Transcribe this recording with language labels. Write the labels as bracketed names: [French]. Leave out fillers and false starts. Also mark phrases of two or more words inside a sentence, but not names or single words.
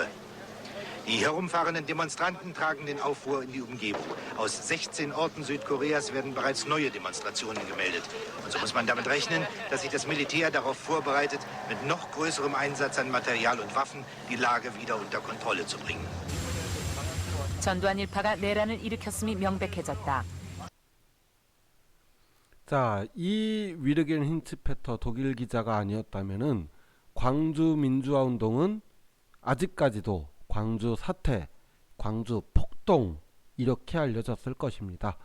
[German] Die herumfahrenden Demonstranten tragen den Aufruhr in die Umgebung. Aus 16 Orten Südkoreas werden bereits neue Demonstrationen gemeldet. Und so muss man damit rechnen, dass sich das Militär darauf vorbereitet, mit noch größerem Einsatz an Material und Waffen die Lage wieder unter Kontrolle zu bringen. [Korean] 전두환 일파가 내란을 일으켰음이 명백해졌다. 자, 이 위르겐 힌츠페터 독일 기자가 아니었다면은 광주 민주화 운동은 아직까지도 광주 사태, 광주 폭동 이렇게 알려졌을 것입니다.